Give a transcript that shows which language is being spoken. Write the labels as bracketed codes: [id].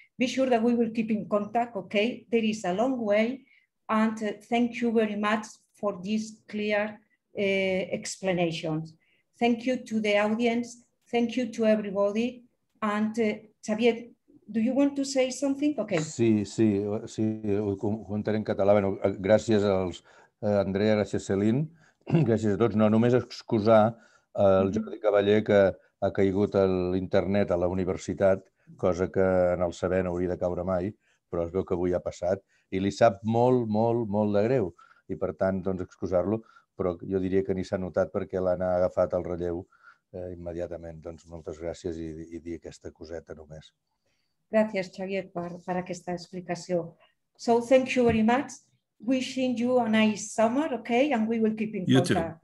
[en] Be sure that we will keep in contact, okay? There is a long way, and thank you very much for these clear explanations. Thank you to the audience. Thank you to everybody. And Xavier, do you want to say something? Okay. [ca] Sí, ho comentaré en català. Bueno, gràcies als Andrea, gràcies Céline, gràcies a tots. No, només excusar el Jordi Cavaller, que ha caigut a l'internet a la universitat, cosa que en el saber no hauria de caure mai, però es veu que avui ha passat i li sap molt, molt, molt de greu. I per tant, doncs, excusar-lo, però jo diria que ni s'ha notat perquè l'han agafat el relleu immediatament. Doncs moltes gràcies i dir aquesta coseta només. Gràcies, Xavier, per aquesta explicació. [en] So, thank you very much. Wishing you a nice summer, okay? And we will keep in contact.